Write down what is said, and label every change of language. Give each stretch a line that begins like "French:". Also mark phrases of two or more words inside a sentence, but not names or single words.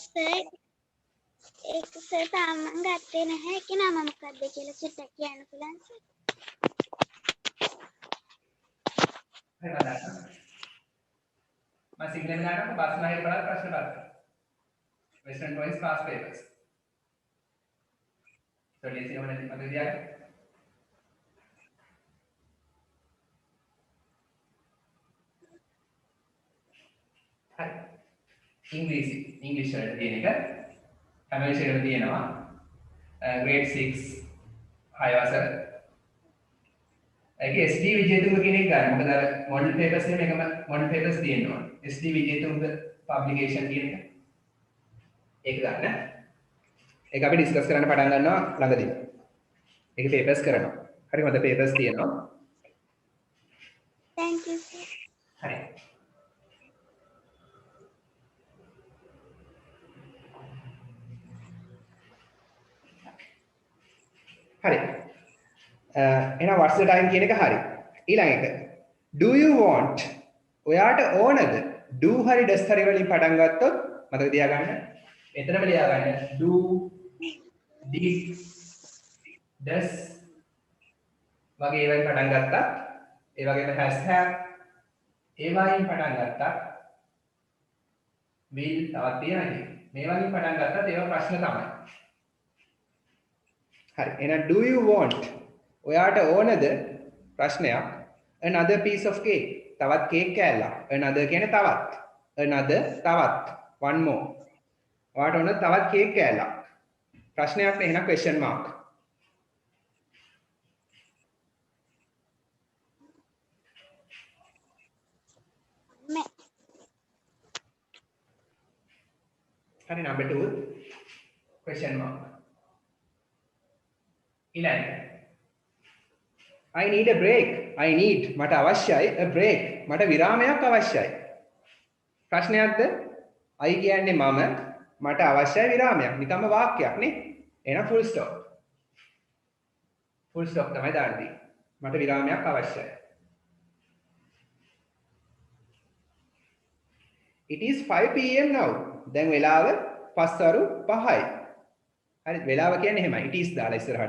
Sinhala: ඒක සර් තාම මම ගත්තේ නැහැ. ඒක නම මොකක්ද කියලා චුට්ටක් කියන්න පුළුවන් සර්? හරි මම සිංහලෙන් ගන්නකො බස්නාහිර පළාත් ප්‍රශ්න පත්‍රය.
English: western province past papers. So let's see how many other there.
Sinhala: හරි ඉංග්‍රීසි වලට තියෙන එක හැම විෂයකම තියෙනවා grade 6 6 වසර ඒක SD විජේතුංග කෙනෙක් ගන්න මොකද අර
English: model papers
Sinhala: එකේ මේකම
English: model papers
Sinhala: තියෙනවා SD විජේතුංග පබ්ලිකේෂන් කියන එක ඒක ගන්න ඒක අපි ඩිස්කස් කරන්න පටන් ගන්නවා ළඟදී ඒක පේපර්ස් කරනවා හරි හොඳ පේපර්ස් තියෙනවා
English: thank you sir
Sinhala: හරි හරි එහෙනම්
English: what's the time
Sinhala: කියන එක හරි ඊළඟ එක
English: do you want
Sinhala: ඔයාට ඕනද do හරි does හරි වලින් පටන් ගත්තොත් මතක තියාගන්න එතනම ලියා ගන්න
English: do did does
Sinhala: වගේ ඒවායින් පටන් ගත්තා ඒ වගේම
English: has have
Sinhala: ඒවායින් පටන් ගත්තා will තවත් තියෙනවා මේ වගේ පටන් ගත්තත් ඒවා ප්‍රශ්න තමයි හරි එහෙනම් do
English: you want
Sinhala: ඔයාට ඕනද ප්‍රශ්නයක්
English: another piece of cake
Sinhala: තවත් කේක් කෑල්ලක් another කියන්නේ තවත් another තවත්
English: one more
Sinhala: ඔයාට ඕනද තවත් කේක් කෑල්ලක් ප්‍රශ්නයක් නේ එහෙනම්
English: question mark හරි number 2 question mark ඊළඟ I need a break. I need
Sinhala: මට අවශ්‍යයි
English: a break.
Sinhala: මට විරාමයක් අවශ්‍යයි. ප්‍රශ්නයක්ද? I කියන්නේ මම මට අවශ්‍යයි විරාමයක්. නිකම්ම වාක්‍යයක් නේ. එහෙනම්
English: full stop. full stop
Sinhala: තමයි දාන්නේ. මට විරාමයක් අවශ්‍යයි.
English: It is 5 pm now.
Sinhala: දැන් වෙලාව 5:05යි. හරි වෙලාව කියන්නේ එහෙමයි.
English: It is
Sinhala: දාලා ඉස්සරහට.